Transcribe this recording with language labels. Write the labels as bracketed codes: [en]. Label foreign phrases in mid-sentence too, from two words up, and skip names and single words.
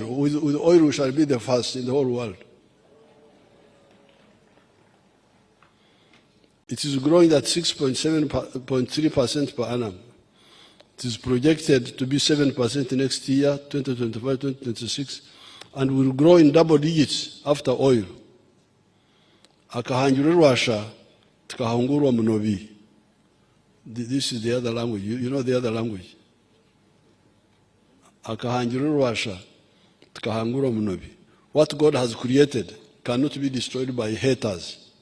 [en] With oil, we shall be the first in the whole world. It is growing at 6.3% per annum. It is projected to be 7% next year, 2025, 2026, and will grow in double digits after oil. [nyn] Akahanjururwasha, tukahungurwa munobi. [en] This is the other language. You know the other language. [nyn] Akahanjururwasha, tukahungurwa munobi. [en] What God has created cannot be destroyed by haters.